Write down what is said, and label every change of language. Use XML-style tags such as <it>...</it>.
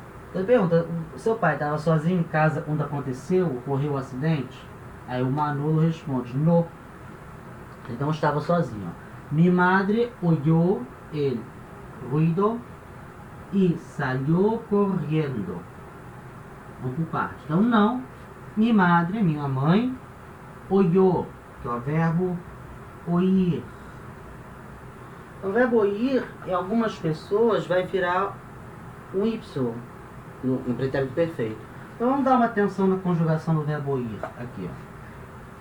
<pt>Então pergunta: seu pai estava sozinho em casa quando ocorreu o acidente? Aí o Manolo responde: no. Então estava sozinho.</pt> <es>Mi madre oyó el ruido e salió corriendo.</es> <pt>Vamos por parte. Então não. Mi madre, minha mãe, oyó, que é o verbo oír. O verbo oír, em algumas pessoas, vai virar um Y no pretérito perfeito. Então vamos dar uma atenção na conjugação do verbo oír. Aqui, ó.</pt>